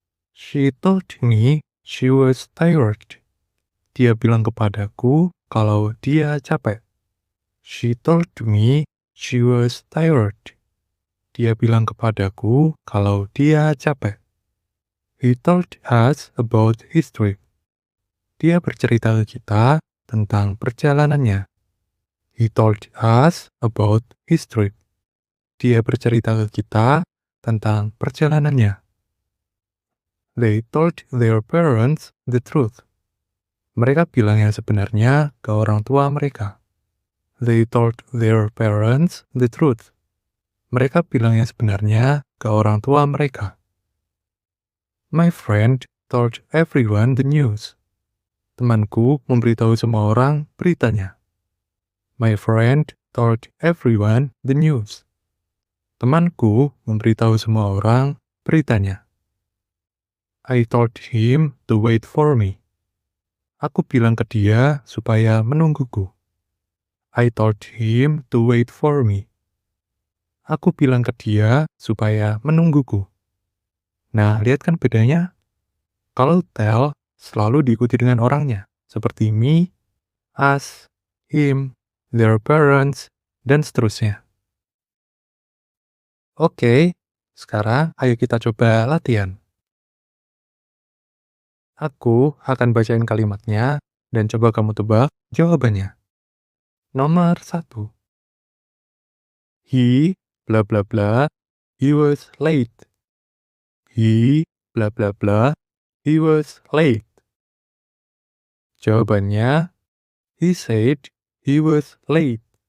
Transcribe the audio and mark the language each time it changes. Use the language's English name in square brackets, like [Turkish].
[English] She told me she was tired. [Indonesian] Dia bilang kepadaku kalau dia capek. [English] She told me she was tired. [Indonesian] Dia bilang kepadaku kalau dia capek. [English] He told us about his trip. [Indonesian] Dia bercerita ke kita tentang perjalanannya. [English] He told us about his trip. [Indonesian] Dia bercerita ke kita tentang perjalanannya. [English] They told their parents the truth. [Indonesian] Mereka bilang yang sebenarnya ke orang tua mereka. [English] They told their parents the truth. [Indonesian] Mereka bilang yang sebenarnya ke orang tua mereka. [English] My friend told everyone the news. [Indonesian] Temanku memberitahu semua orang beritanya. [English] My friend told everyone the news. [Indonesian] Temanku memberitahu semua orang beritanya. [English] I told him to wait for me. [Indonesian] Aku bilang ke dia supaya menungguku. [English] I told him to wait for me. [Indonesian] Aku bilang ke dia supaya menungguku. Nah, lihat kan bedanya? Kalau tell selalu diikuti dengan orangnya, seperti me, us, him, their parents, dan seterusnya. Oke, sekarang ayo kita coba latihan. Aku akan bacain kalimatnya dan coba kamu tebak jawabannya. Nomor 1. [English] He bla bla bla, he was late. He bla bla bla, he was late. [Indonesian] Jawabannya, [English] he said he was late.